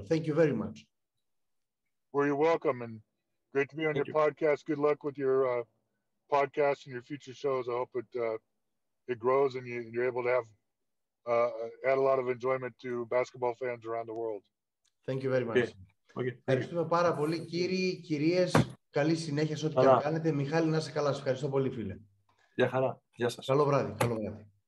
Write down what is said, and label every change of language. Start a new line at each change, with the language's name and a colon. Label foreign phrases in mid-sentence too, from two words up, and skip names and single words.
English: Thank you very much. Well, you're welcome, and great to be on your podcast. Good luck with your podcast and your future shows. I hope it grows and you're able to have add a lot of enjoyment to basketball fans around the world. Thank you very much. Okay.
Greek: Ευχαριστούμε πάρα πολύ, κύριοι, κυρίες. Καλή συνέχεια σε ό,τι και αν κάνετε. Μιχάλη, να είσαι καλά. Σας ευχαριστώ πολύ, φίλε. Γεια χαρά. Γεια σας. Καλό βράδυ. Καλό βράδυ.